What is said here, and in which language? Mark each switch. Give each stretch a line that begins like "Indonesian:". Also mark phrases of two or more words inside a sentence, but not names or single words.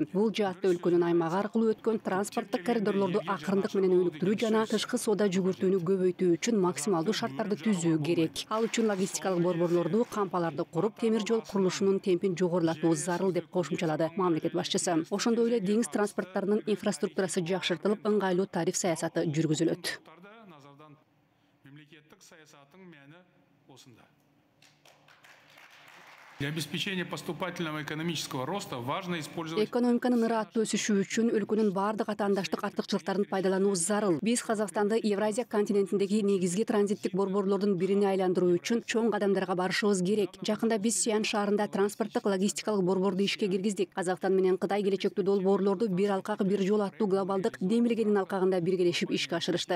Kyrgyz: Бул жаатта өлкөнүн аймагы аркылуу өткөн транспорттук коридорлорду акырындык менен өнүктүрүү жана тышкы соода жүгүртүүнү көбөйтүү үчүн максималдуу шарттарды түзүү керек. Ал үчүн логистикалык борборлорду, кампаларды куруп, темир жол курулушунун темпин жогорулатуу зарыл деп кошумчалады мамлекет башчысы. Ошондой эле деңиз транспорттарынын инфраструктурасы жакшыртылып, ыңгайлуу тариф саясаты жүргүзүлөт.
Kazakh: Мемлекеттик саясаттын мәні осында.
Russian: Для обеспечения поступательного экономического роста важно использовать...
Kyrgyz: Экономиканын ыраттуу өсүшү үчүн өлкөнүн баардык атаандаштык артыкчылыктарын пайдалануу зарыл. Биз Казакстанды Евразия континентиндеги негизги транзиттик борборлордун бирине айландыруу үчүн чоң кадамдарга барышыбыз керек. Жакында биз Сиан шаарында транспорттук логистикалык борборду ишке киргиздик. Казакстан менен Кытай келечектүү долбоорлорду бир алкак бир жол аттуу глобалдык демилгенин алкагында биргелешип ишке ашырышты.